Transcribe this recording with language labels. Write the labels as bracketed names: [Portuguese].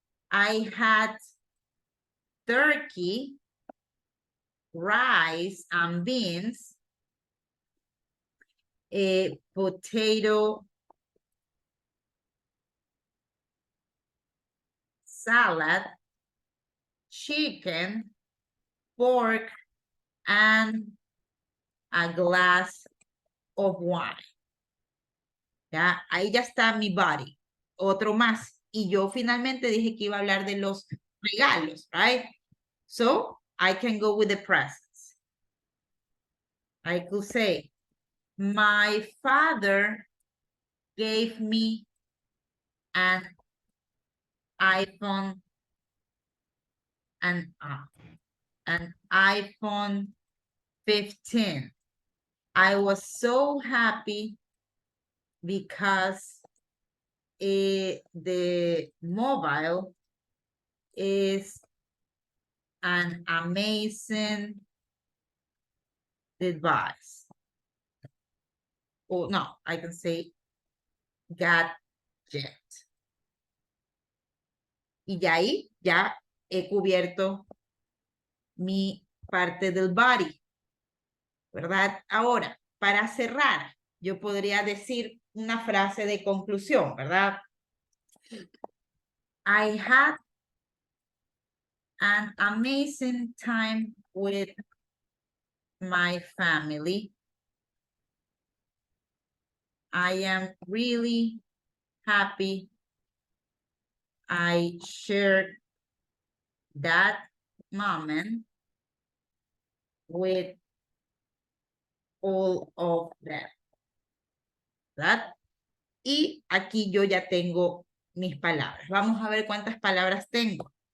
[English] I had turkey, rice, and beans, a potato salad, chicken, pork, and a glass of wine. [Spanish] Ya, ahí ya está mi body. Otro más. Y yo finalmente dije que iba a hablar de los regalos, [English] right? So, I can go with the presents. I could say, my father gave me an iPhone, an iPhone 15. I was so happy because the mobile is an amazing device. Oh, no, I can say gadget. [Spanish] Y ya ahí ya he cubierto mi parte del body, ¿verdad? Ahora, para cerrar, yo podría decir una frase de conclusión, ¿verdad? [English] I had an amazing time with my family. I am really happy I shared that moment with all of them. [Spanish] ¿Verdad? Y aquí yo ya tengo mis palabras. Vamos a ver cuántas palabras tengo.